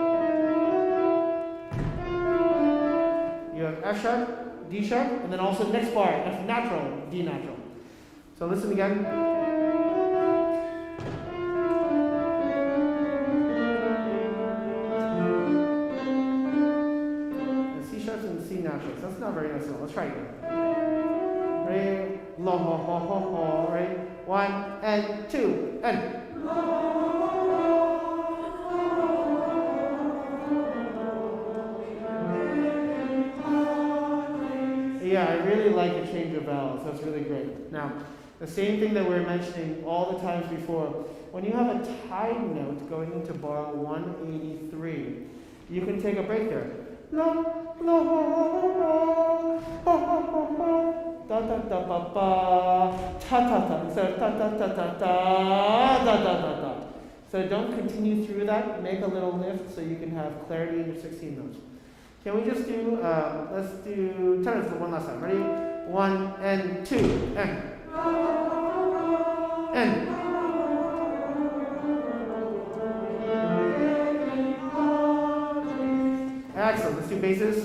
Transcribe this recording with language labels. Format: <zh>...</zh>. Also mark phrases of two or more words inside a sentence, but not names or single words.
<en>You have F sharp, D sharp, and then also next bar, F natural, D natural. So listen again. That's not very nice at all. Let's try it again. Ready? Lo ho ho ho ho. Ready? 1 and 2 and. Yeah, I really like a change of vowels. That's really great. Now, the same thing that we were mentioning all the times before. When you have a tied note going into bar 183, you can take a break there. Lo, lo, ho, ho, ho, ho, ho, ho, ho, da, da, da, ba, ba, ta, ta, ta, instead of ta, ta, ta, ta, ta, da, da, da, da. So don't continue through that. Make a little lift so you can have clarity in your 16 notes. Can we just do, let's do tenors for one last time. Ready? 1 and 2, and. Excellent. Let's do basses.</en>